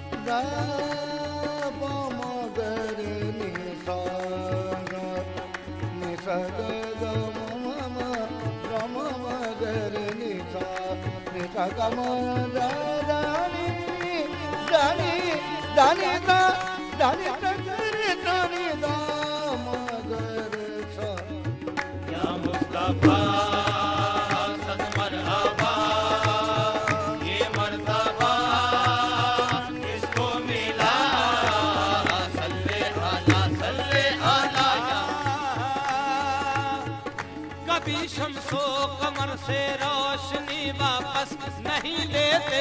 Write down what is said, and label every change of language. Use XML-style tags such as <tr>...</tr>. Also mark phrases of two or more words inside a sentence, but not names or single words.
<hi>रा प म ग रे नि सा नि सा ग ग म म र म म ग रे नि सा ग म र रा नि दा नि दा नि दा दा नि दा रे दा नि दा म ग रे सा या मुस्तफा सदमरहबा ये मर्तबा किसको मिला</hi> <ar>صلى على</ar> <hi>कभी शम्सो कमर से रोशनी वापस नहीं लेते</hi>